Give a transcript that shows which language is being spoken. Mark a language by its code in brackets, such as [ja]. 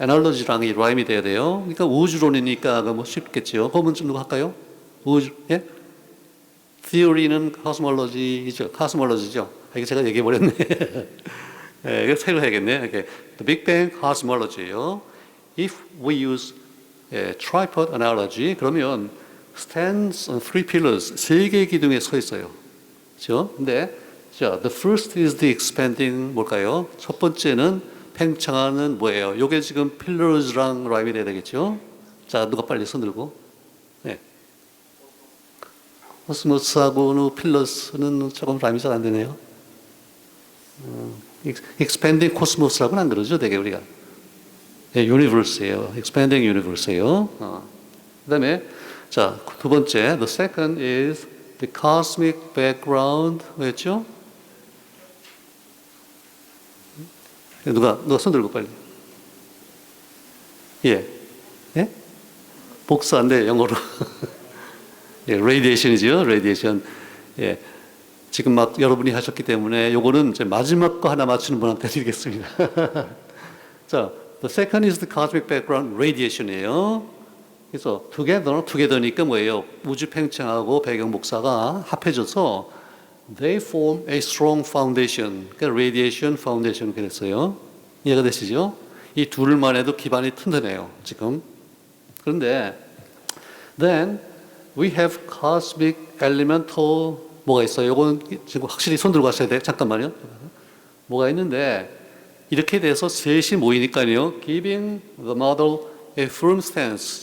[ko] analogy랑 이 라임이 돼야 돼요. 그러니까 우주론이니까 뭐 쉽겠죠. 그러면 좀 누구 할까요? 예? theory는 cosmology죠. 이거 제가 얘기해 버렸네. 예, 이거 새로 해야겠네. 이렇게 [en] the Big Bang cosmology예요. If we use tripod analogy, [ko] 그러면 [en] stands on three pillars, [ko] 세 개의 기둥에 서 있어요. 그렇죠? 근데 자, [en] the first is the expanding [ko] 뭘까요? 첫 번째는 팽창하는 뭐예요? 요게 지금 pillars랑 라임이 돼야 되겠죠? 자, 누가 빨리 손 들고? 네. 코스모스하고 필러스는 조금 라임이 잘 안 되네요. expanding cosmos라고는 안 그러죠, 되게 우리가. 네, universe예요. [en] expanding universe예요. [ko] 그다음에 자, 두 번째, [en] the second is the cosmic background. [ko] 뭐였죠? 누가 손 들고 빨리. 예, 예? 복사인데 영어로. 예, radiation이죠, radiation. 예. 지금 막 여러분이 하셨기 때문에 요거는 이제 마지막 거 하나 맞추는 분한테 드리겠습니다. 자, [en] the second is the cosmic background radiation이에요. [ko] 그래서 together니까 뭐예요? 우주 팽창하고 배경 복사가 합해져서 [en] they form a strong foundation. [ko] 그러니까 radiation foundation 그랬어요. 이해가 되시죠? 이 둘만 해도 기반이 튼튼해요, 지금. 그런데 [en] then we have cosmic elemental [ko] 뭐가 있어요? 이건 지금 확실히 손 들고 가셔야 돼. 잠깐만요. 뭐가 있는데 이렇게 돼서 셋이 모이니까요. [en] Giving the model a firm stance.